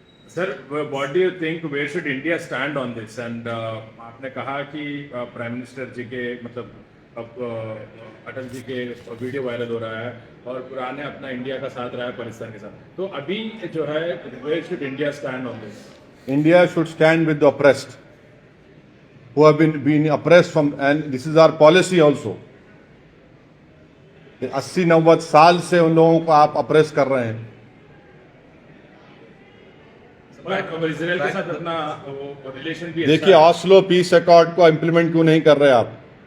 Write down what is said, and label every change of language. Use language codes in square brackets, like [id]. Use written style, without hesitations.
[hi] Sir, [en] What do you think where should India stand on this? [hi] And आपने कहा कि prime minister जी के मतलब अब अटल जी के वीडियो वायरल हो रहा है और पुराने अपना इंडिया का साथ रहा है पाकिस्तान के साथ, तो अभी जो है [en] Where should India stand on this? India should stand with the oppressed, who have been oppressed from, and this is our policy also. [hi] 80-90 साल से उन लोगों को आप अप्रेस कर रहे हैं। और इसराइल के साथ अपना वो रिलेशन भी देखिए, अच्छा है। ऑस्लो पीस अकॉर्ड को इम्प्लीमेंट क्यों नहीं कर रहे आप?